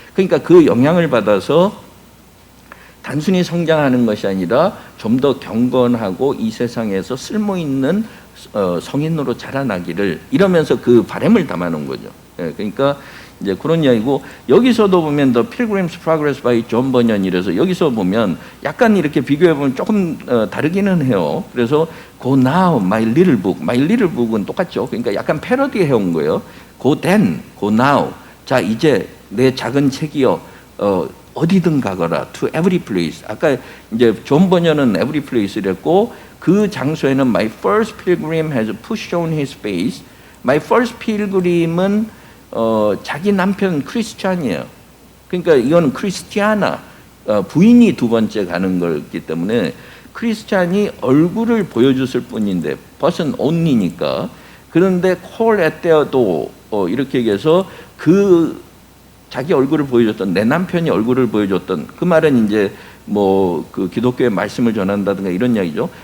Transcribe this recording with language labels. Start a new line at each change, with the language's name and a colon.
Korean: 그러니까 그 영향을 받아서 단순히 성장하는 것이 아니라 좀 더 경건하고 이 세상에서 쓸모 있는 성인으로 자라나기를 이러면서 그 바람을 담아놓은 거죠. 예, 그러니까 이제 그런 이야기고 여기서도 보면 The Pilgrim's Progress by 존 버년이라서 여기서 보면 약간 이렇게 비교해 보면 조금 다르기는 해요. 그래서
English: Go now, my little book. My little book은
Korean: 똑같죠. 그러니까 약간 패러디 해온 거예요.
English: Go then, go now.
Korean: 자 이제 내 작은 책이요. 어디든 가거라.
English: To every place.
Korean: 아까 이제 존 버년은
English: every place랬고
Korean: 그 장소에는
English: My first pilgrim has pushed on his face. My first pilgrim
Korean: 은 자기 남편 크리스찬이에요. 그러니까 이건 크리스티아나 부인이 두 번째 가는 거기 때문에 크리스찬이 얼굴을 보여줬을 뿐인데 벗은 only니까 그런데
English: call at their door
Korean: 이렇게 얘기해서 그 자기 얼굴을 보여줬던 내 남편이 얼굴을 보여줬던 그 말은 이제 뭐 그 기독교의 말씀을 전한다든가 이런 이야기죠.